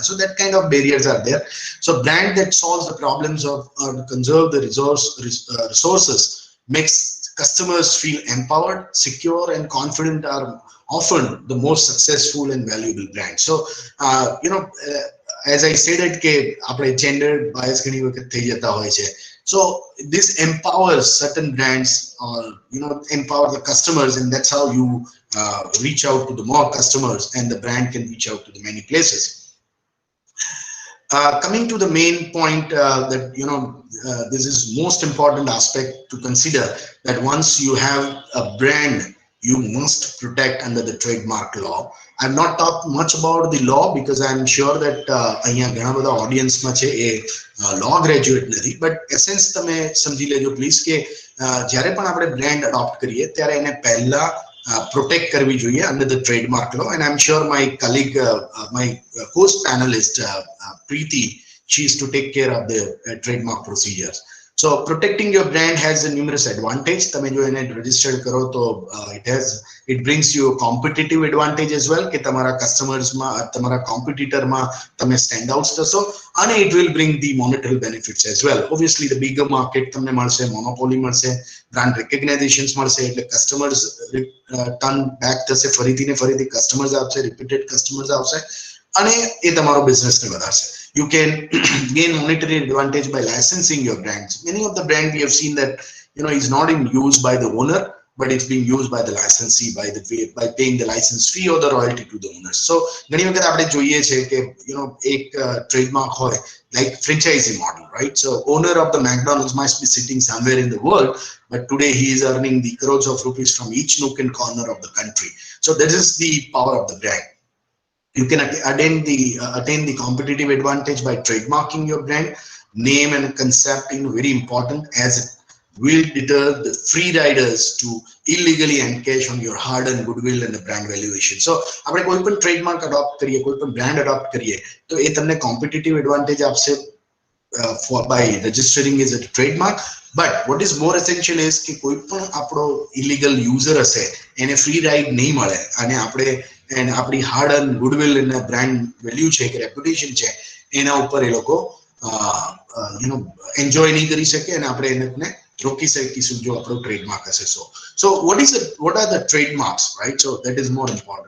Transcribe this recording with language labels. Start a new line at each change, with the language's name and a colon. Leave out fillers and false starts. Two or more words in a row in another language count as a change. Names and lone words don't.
English: So that kind of barriers are there. So brand that solves the problems of or conserve the resources makes customers feel empowered, secure, and confident are often the most successful and valuable brands. So, as I said it,
Gujarati: કે આપણે
English: gender bias
Gujarati: ઘણી વખત થઈ જતા હોય છે.
English: So this empowers certain brands, or empower the customers, and that's how you reach out to the more customers, and the brand can reach out to the many places. Coming to the main point, that this is most important aspect to consider, that once you have a brand, you must protect under the trademark law. I've not talked much about the law because I'm sure that
Gujarati: અહીંયા ઘણા બધા ઓડિયન્સમાં છે એ
English: law graduate નથી, but essence
Gujarati: તમે સમજી લેજો પ્લીઝ કે જ્યારે પણ આપણે
English: brand adopt
Gujarati: કરીએ ત્યારે એને પહેલા
English: protect
Gujarati: કરવી જોઈએ
English: under the trademark law. And I'm sure my colleague, my host panelist, Preeti, she is to take care of the trademark procedures. So protecting your brand has a numerous advantage.
Gujarati: તમે જો એને
English: register
Gujarati: કરો તો
English: it brings you a competitive advantage as well,
Gujarati: કે તમારા
English: customers
Gujarati: માં, તમારા
English: competitor
Gujarati: માં તમે
English: stand out
Gujarati: થશો, અને
English: it will bring the monetary benefits as well. Obviously the bigger market
Gujarati: તમને મળશે, monopoly મળશે,
English: brand recognitions
Gujarati: મળશે, એટલે
English: customers turn back
Gujarati: થશે, ફરીથી ને ફરીથી customers આવશે,
English: repeated customers
Gujarati: આવશે, અને એ તમારો business ને વધારશે.
English: You can gain monetary advantage by licensing your brands. Many of the brand we have seen that is not in use by the owner, but it's being used by the licensee by paying the license fee or the royalty to the owners.
Gujarati: So ઘણી વખત આપણે જોઈએ છે કે એક trademark હોય
English: like franchisee model, right? So owner of the McDonald's must be sitting somewhere in the world, but today he is earning the crores of rupees from each nook and corner of the country. So this is the power of the brand. You can attain the competitive advantage by trademarking your brand name and concept. Very important, as it will deter the free riders to illegally encash on your hard-earned goodwill and the brand valuation. So
Gujarati: આપણે કોઈ પણ
English: trademark adopt
Gujarati: કરીએ, કોઈ પણ
English: brand adopt
Gujarati: કરીએ, તો એ તમને
English: competitive advantage આપશે by registering as a trademark. But what is more essential is
Gujarati: કે કોઈ પણ આપણો
English: illegal user
Gujarati: હશે એને
English: free ride
Gujarati: નહીં મળે, અને આપણે and આપણી
English: hard earn goodwill
Gujarati: અને
English: brand value
Gujarati: છે કે રેપ્યુટેશન છે એના ઉપર એ લોકો એન્જોય નહીં કરી શકે, અને આપણે એને રોકી શકીશું જો આપણો ટ્રેડમાર્ક હશે.
English: So what are the trademarks, right? So that is more important.